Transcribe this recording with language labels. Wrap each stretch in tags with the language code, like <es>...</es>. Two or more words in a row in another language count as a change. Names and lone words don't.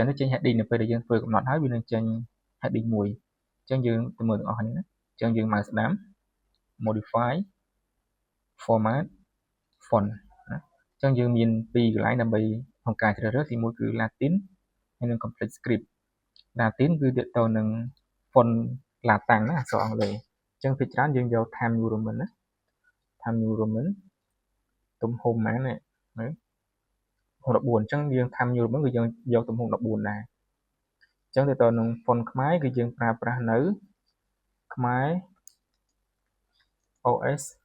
<km>ទៅចេញ heading នៅពេលដែលយើងធ្វើកំណត់ហើយវានឹងចេញ heading 1អញ្ចឹងយើងទៅមើលទាំងអស់គ្នាណាអញ្ចឹងយើង មកស្ដាំ</km> <en>modify format font</en> <km>ណាអញ្ចឹងយើងមាន2កន្លែងដើម្បីក្នុងការជ្រើសរើសទី1គឺ Latin ហើយនិង</km> <en>complete script Latin</en> <km>គឺទាក់ទងនឹង</km> <en>font Latin</en> <km>ណាអក្សរអង់គ្លេសអញ្ចឹងភាគច្រើនយើងយក Times New Roman ណា Times New Roman ទំហំប៉ុន្មាននេះ14អញ្ចឹងយើង Times New Roman គឺយើងយកទំហំ14ដែរអញ្ចឹងទៅនឹង font ខ្មែរគឺយើងប្រើប្រាស់នៅខ្មែរ OS</km>